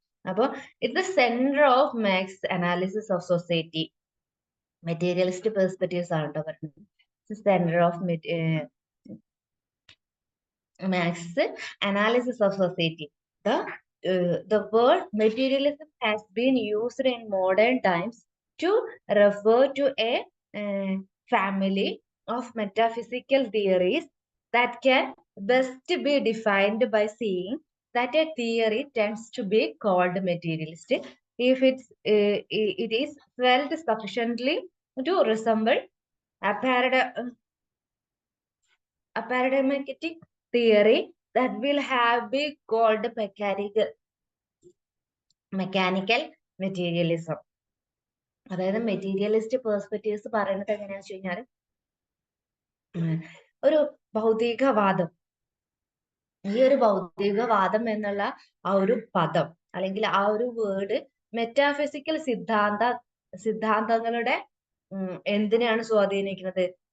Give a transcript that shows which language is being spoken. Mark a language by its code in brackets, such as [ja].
[ml] അപ്പൊ ഇത് [en] Centre of Marx analysis of society. Materialist perspectives [ml] ആണ് കേട്ടോ പറയുന്നത്. [en] Centre of Marx analysis of society. The word materialism has been used in modern times to refer to a family of metaphysical theories that can best be defined by saying that a theory tends to be called materialist if it is felt sufficiently to resemble a paradigmatic theory that will have been called mechanical materialism. [ml] അതായത് materialist perspectives പറയുന്നത് എങ്ങനെയാണെന്ന് വെച്ച് കഴിഞ്ഞാൽ ഒരു ഭൗതികവാദം, ഈ ഒരു ഭൗതികവാദം എന്നുള്ള ആ ഒരു പദം അല്ലെങ്കിൽ ആ ഒരു വേർഡ് മെറ്റാഫിസിക്കൽ സിദ്ധാന്തങ്ങളുടെ എന്തിനെയാണ് സ്വാധീനിക്കുന്നത്?